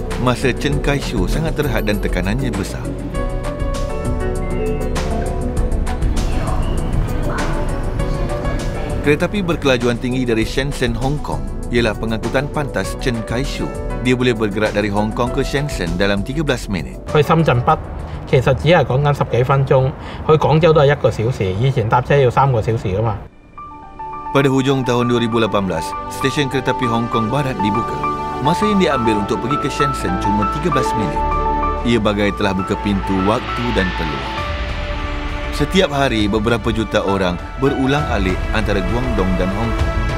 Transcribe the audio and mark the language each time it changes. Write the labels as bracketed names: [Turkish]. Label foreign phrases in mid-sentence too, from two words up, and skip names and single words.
[Malay] Masa Chen Kai-shuk sangat terhad dan tekanannya besar. Keretapi berkelajuan tinggi dari Shenzhen, Hong Kong ialah pengangkutan pantas Chen Kai-shuk. Dia boleh bergerak dari Hong Kong ke Shenzhen dalam 13 minit. [Cantonese] 去深圳北其實只係講緊10幾分鐘，去廣州都係1個小時，以前搭車要3個小時㗎嘛。 [Malay] Pada hujung tahun 2018, stesen keretapi Hong Kong Barat dibuka. Masa yang diambil untuk pergi ke Shenzhen cuma 13 minit. Ia bagai telah buka pintu waktu dan peluang. Setiap hari, beberapa juta orang berulang-alik antara Guangdong dan Hong Kong.